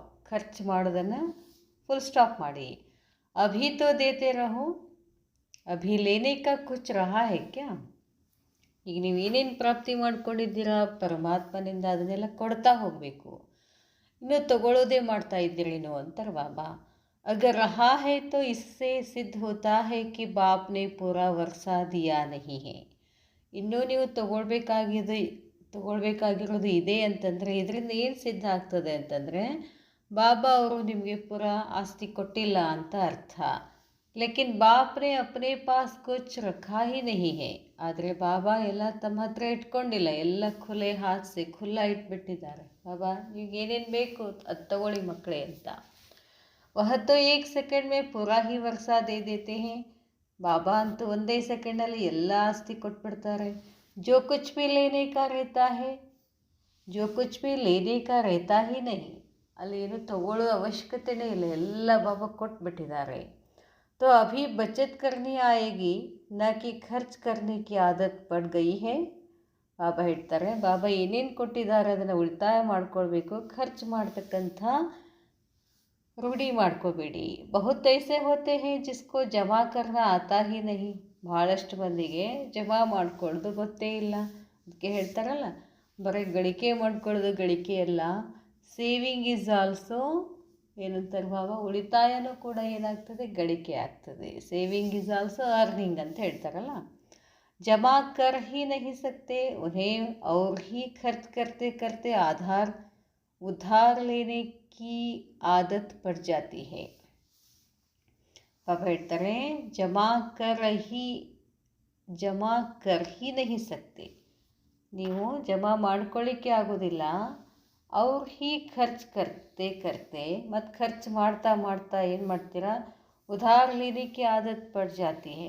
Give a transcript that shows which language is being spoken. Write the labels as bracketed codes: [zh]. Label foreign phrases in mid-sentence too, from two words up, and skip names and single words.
[kn] ಖರ್ಚು ಮಾಡೋದನ್ನು [en] full stop [hi] ಮಾಡಿ. अभी तो देते रहो, अभी लेने का कुछ रहा है क्या. [kn] ಈಗ ನೀವು ಏನೇನು ಪ್ರಾಪ್ತಿ ಮಾಡ್ಕೊಂಡಿದ್ದೀರಾ ಪರಮಾತ್ಮನಿಂದ ಅದನ್ನೆಲ್ಲ ಕೊಡ್ತಾ ಹೋಗಬೇಕು. ಇನ್ನೂ ತಗೊಳ್ಳೋದೇ ಮಾಡ್ತಾ ಇದ್ದೀರೇನೋ ಅಂತಾರೆ ಬಾಬಾ. [hi] अगर रहा है तो इससे सिद्ध होता है कि बाप ने पूरा वर्षा दिया नहीं है. [kn] ಇನ್ನೂ ನೀವು ತಗೊಳ್ಬೇಕಾಗಿರೋದು ಇದೆ ಅಂತಂದರೆ ಇದರಿಂದ ಏನು ಸಿದ್ಧ ಆಗ್ತದೆ ಅಂತಂದರೆ, ಬಾಬಾ ಅವರು ನಿಮಗೆ ಪೂರಾ ಆಸ್ತಿ ಕೊಟ್ಟಿಲ್ಲ ಅಂತ ಅರ್ಥ. [hi] लेकिन बापने अपने पास कुछ रखा ही नहीं है. [kn] ಆದರೆ ಬಾಬಾ ಎಲ್ಲ ತಮ್ಮ ಹತ್ರ ಇಟ್ಕೊಂಡಿಲ್ಲ, ಎಲ್ಲ [hi] खुले हाथसे खुल्ला [kn] ಇಟ್ಬಿಟ್ಟಿದ್ದಾರೆ. ಬಾಬಾ ನೀವು ಏನೇನು ಬೇಕು ಅದು ತಗೊಳ್ಳಿ ಮಕ್ಕಳೇ ಅಂತ. [hi] वह तो 1 सेकंड में पूरा ही वर्षा दे देते हैं. [kn] ಬಾಬಾ ಅಂತೂ ಒಂದೇ ಸೆಕೆಂಡಲ್ಲಿ ಎಲ್ಲ ಆಸ್ತಿ ಕೊಟ್ಬಿಡ್ತಾರೆ. [hi] जो कुछ भी लेने का रहता है, जो कुछ भी लेने का रहता ही नहीं. [kn] ಅಲ್ಲಿ ಏನು ತಗೊಳ್ಳೋ ಅವಶ್ಯಕತೆಯೇ ಇಲ್ಲ, ಎಲ್ಲ ಬಾಬಾ ಕೊಟ್ಬಿಟ್ಟಿದ್ದಾರೆ. [hi] तो अभी बचत करनी आएगी न कि खर्च करने की आदत पड़ गई है. [kn] ಬಾಬಾ ಹೇಳ್ತಾರೆ, ಬಾಬಾ ಏನೇನು ಕೊಟ್ಟಿದ್ದಾರೆ ಅದನ್ನು ಉಳಿತಾಯ ಮಾಡ್ಕೊಳ್ಬೇಕು, ಖರ್ಚು ಮಾಡ್ತಕ್ಕಂಥ ರೂಢಿ ಮಾಡ್ಕೋಬೇಡಿ. [hi] बहुत ऐसे होते हैं जिसको जमा करना आता ही नहीं. [kn] ಭಾಳಷ್ಟು ಮಂದಿಗೆ ಜಮಾ ಮಾಡ್ಕೊಳ್ಳೋದು ಗೊತ್ತೇ ಇಲ್ಲ. ಅದಕ್ಕೆ ಹೇಳ್ತಾರಲ್ಲ, ಬರೀ ಗಳಿಕೆ ಮಾಡ್ಕೊಳ್ಳೋದು ಗಳಿಕೆ ಅಲ್ಲ, [en] saving is also [kn] ಏನಂತಾರೆ ಬಾಬಾ, ಉಳಿತಾಯನೂ ಕೂಡ ಏನಾಗ್ತದೆ, ಗಳಿಕೆ ಆಗ್ತದೆ. [en] saving is also earning [kn] ಅಂತ ಹೇಳ್ತಾರಲ್ಲ. [hi] जमा कर ही नहीं सकते उन्हें और ही खर्च करते करते उधार लेने की आदत पड़ जाती है. [kn] ಪಾಪ ಹೇಳ್ತಾರೆ, [hi] जमा कर ही नहीं सकते, [kn] ನೀವು ಜಮಾ ಮಾಡ್ಕೊಳ್ಳಿಕ್ಕೆ ಆಗೋದಿಲ್ಲ. ಅವ್ರು ಹೀ ಖರ್ಚು ಕರ್ತೆ ಮತ್ತು ಖರ್ಚು ಮಾಡ್ತಾ ಏನು ಮಾಡ್ತೀರಾ, [hi] उधार लेनिके आदत पड़ जाती है.